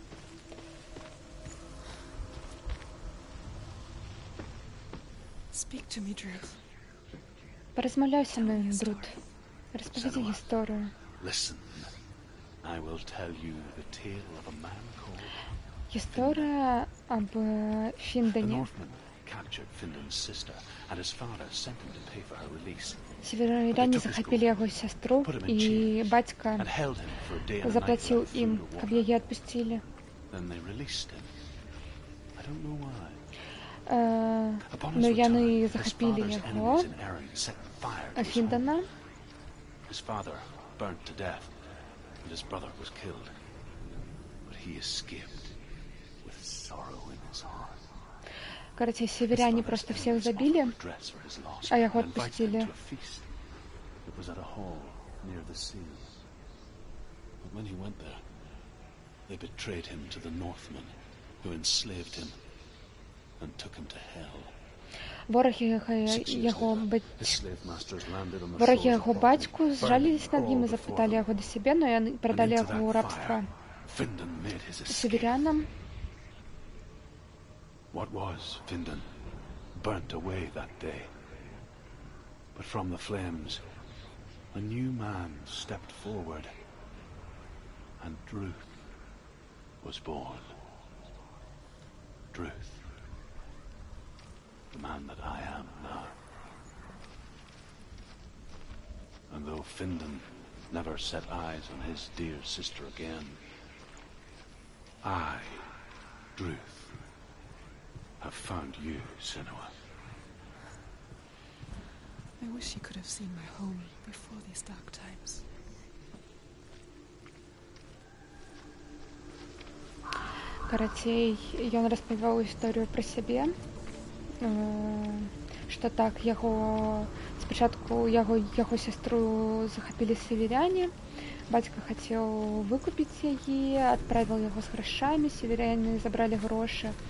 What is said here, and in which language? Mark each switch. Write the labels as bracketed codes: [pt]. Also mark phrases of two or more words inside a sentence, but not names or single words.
[en] Speak to me, Druth. [be] Паразмаўляй са мной, Друд. Распавядзі гісторыю. [en] Listen. I will tell you the tale of a man called... [be] Гісторыя аб [en] The [be] Фіндане. [en] Northman captured Findan's sister, and his father sent him to pay for her release. [be] Северяне захапілі яго сястру, і бацька [en] And held him for a day and a night [be] заплаціў [en] without [be] ім, [en] food or [be] каб [en] water. [be] яе адпусцілі. [en] Then they released him. I don't know why. Upon [be] Ну, [en] his [be] яны [en] return, his [be] захапілі [en] father's [be] яго, [en] enemies in Erin set fire to his home. [be] Фіндана. [en] His father burnt to death, and his brother was killed. But he escaped with sorrow in his heart. [ru] Карацей, северяне просто всех забили, а яго отпустили. [en] It was at a hall near the sea. But when he went there, they betrayed him to the Northmen, who enslaved him and took him to hell. [be] Вороги яго бацьку зжалілись над ім і запыталі яго да сябе, но яны прадалі яго ў рабства северянам. [en] What was Findan burnt away that day. But from the flames, a new man stepped forward, and Druth was born. Druth, the man that I am now. And though Findan never set eyes on his dear sister again, I, Druth, have found you, Senua. I wish you could have seen my home before these dark times. [be] Карацей, ён распавёў гісторыю пра сябе, што так, спачатку яго сястру захапілі северяне, бацька хацеў выкупіць яе, адправіў яго з грашамі, северяне забралі грошы.